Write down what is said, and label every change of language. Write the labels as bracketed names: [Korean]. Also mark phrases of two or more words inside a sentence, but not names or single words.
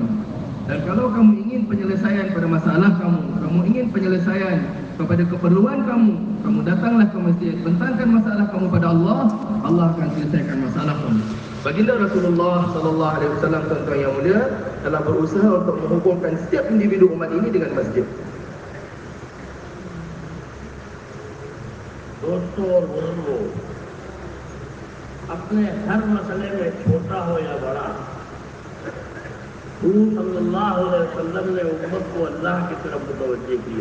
[Malay] Dan kalau kamu ingin penyelesaian pada masalah kamu, kamu ingin penyelesaian kepada keperluan kamu, kamu datanglah ke masjid, bentangkan masalah kamu pada Allah, Allah akan selesaikan masalah kamu. Baginda Rasulullah [Arabic] صلى الله عليه وسلم, [Malay] tuan-tuan yang mulia, telah berusaha untuk menghubungkan setiap individu umat ini dengan masjid. [Hindi] दोस्तों और बुजुर्गों, अपने हर मसले में छोटा हो या बड़ा, हुजूर [Arabic] صلى الله عليه وسلم [Hindi] ने उम्मत को अल्लाह की तरफ मुतवज्जे किया।